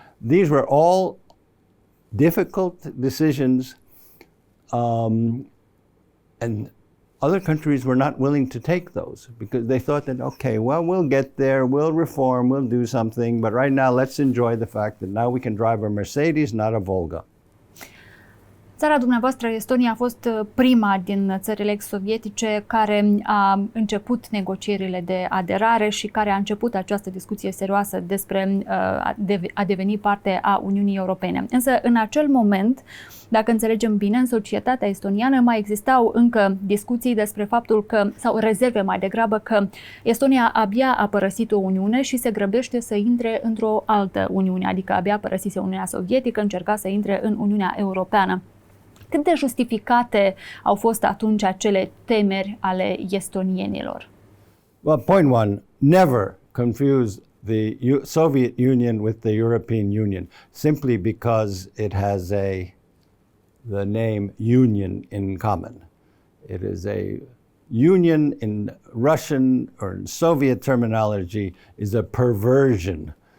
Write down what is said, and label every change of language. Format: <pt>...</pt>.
<en>These were all difficult decisions, and other countries were not willing to take those because they thought that, okay, well, we'll get there, we'll reform, we'll do something, but right now let's enjoy the fact that now we can drive a Mercedes, not a Volga.</en> <ro>Țara dumneavoastră, Estonia, a fost prima din țările ex-sovietice care a început negocierile de aderare și care a început această discuție serioasă despre a deveni parte a Uniunii Europene. Însă, în acel moment, dacă înțelegem bine, în societatea estoniană mai existau încă discuții despre faptul că, sau rezerve mai degrabă, că Estonia abia a părăsit o Uniune și se grăbește să intre într-o altă Uniune, adică abia părăsise Uniunea Sovietică, încerca să intre în Uniunea Europeană. Cât de justificate au fost atunci acele temeri ale estonienilor?</ro> <en>Well, point one, never confuse the Soviet Union with the European Union simply because it has the name union in common. It is a union in Russian or in Soviet terminology is a perversion.</en>